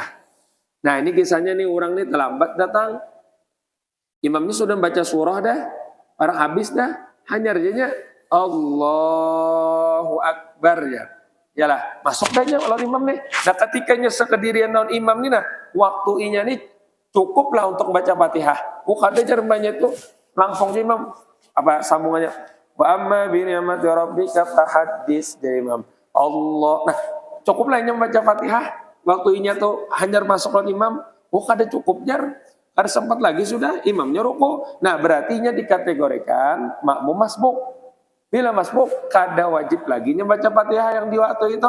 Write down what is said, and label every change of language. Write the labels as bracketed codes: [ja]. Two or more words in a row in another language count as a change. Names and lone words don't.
[bjn] Nah, ini kisahnya nih orang nih terlambat datang. Imamnya sudah baca surah dah, orang habis dah, hanya rejanya [ar] Allahu Akbar [bjn] ya. Yalah, masuk dah kalau imam nih. Nah, ketikanya sekedirian non imam nih, nah waktu inya nih cukup lah untuk baca Fatihah. Bukan ada banyak itu langsung imam apa sambungannya. [ar] Wa amma bi ni'mati rabbika fahaddits [bjn] dari imam. [ar] Allah. [bjn] Nah, cukup lah inya baca Fatihah. Waktu inya tuh hanya masuk non imam. Bukan ada cukup jar. Ada sempat lagi sudah imamnya ruku. Nah, berarti inya dikategorikan makmum masbuk. Bila masbuk, kada wajib lagi baca Fatihah yang di waktu itu.